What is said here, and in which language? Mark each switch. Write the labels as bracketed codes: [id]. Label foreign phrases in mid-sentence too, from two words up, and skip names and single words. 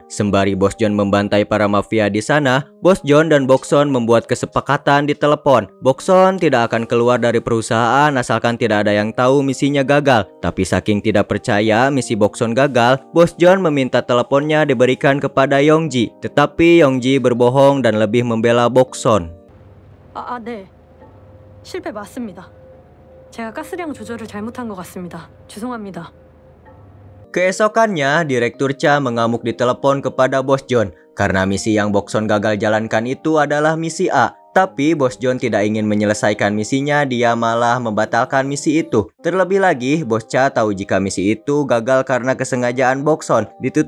[id] Sembari Bos John membantai para mafia di sana, Bos John dan Bokson membuat kesepakatan di telepon. Bokson tidak akan keluar dari perusahaan asalkan tidak ada yang tahu misinya gagal. Tapi saking tidak percaya misi Bokson gagal, Bos John meminta teleponnya diberikan kepada Yongji. Tetapi Yongji berbohong dan lebih membela Bokson. [ko] 네. 실패 맞습니다. 제가 가스량 조절을 잘못한 것 같습니다. 죄송합니다. [id] Keesokannya, Direktur Cha mengamuk di telepon kepada Bos John karena misi yang Bokson gagal jalankan itu adalah misi A. Tapi Bos John tidak ingin menyelesaikan misinya, dia malah membatalkan misi itu. Terlebih lagi, Bos Cha tahu jika misi itu gagal karena kesengajaan Bokson.